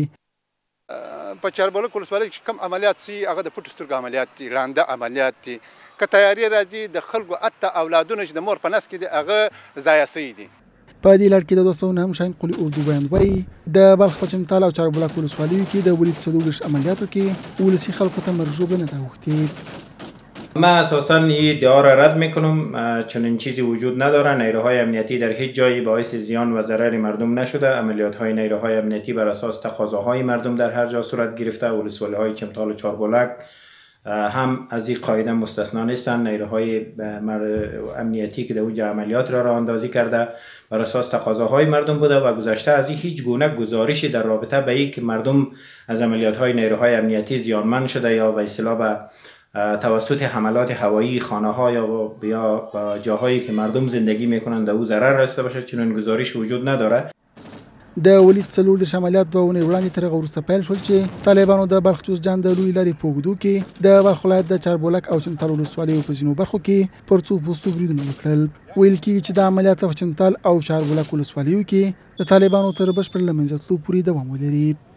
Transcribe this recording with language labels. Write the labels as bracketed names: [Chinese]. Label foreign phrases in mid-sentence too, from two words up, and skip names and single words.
[Pashto] په چاربولک ولسوالۍ کې کوم عملیات سي هغه د پټو سترګو عملیات دي ړانده عملیات دي که تیاری راځي د خلکو اته اولادونه چې د مور په نس کې دي هغه ضایع سوي دي په دې لړ کې د 200 هم شاهین قلي اردو بیان وایي د بلخ په چمتال او چاربولک ولسوالیو کې د ولید 4 عملیاتو کې ولسي خلکو ته مرګ ژوبله نه ده اوښتې [Persian] من اساسا این ادعا را رد میکنم چنین چیزی وجود نداره نیروهای امنیتی در هیچ جایی باعث زیان و ضرر مردم نشده عملیات های نیروهای امنیتی بر اساس تقاضاهای مردم در هر جا صورت گرفته ولسوالی های چمتال و چاربولک هم از این قاعده مستثنا نیستند. نیروهای امنیتی که در اوج عملیات را اندازی کرده بر اساس تقاضاهای مردم بوده و گذشته از این هیچ گونه گزارشی در رابطه به این که مردم از عملیات‌های نیروهای امنیتی زیانمند شده یا به اصطلاح به توسط حملات هوایی خانه‌ها یا جاهایی که مردم زندگی میکنند در او ضرر رسیده باشه چنین گزارش وجود نداره. [Pashto] د ولید څلور د عملیات 2 اونۍ وړاندې تر هغه وروسته پیل شول چې طالبانو د بلخ جوزجان د لوی لارې په اوږدو کې د بلخ ولایت د چاربولک او چنتال ولسوالیو په ځینو برخو کې پر څو پوستو بریدونه وکړل. ویل کېږي چې د عملیات په چنتال او چاربولک ولسوالیو کې د طالبانو تر بشپړ له منځه تلو پورې دوام ولري.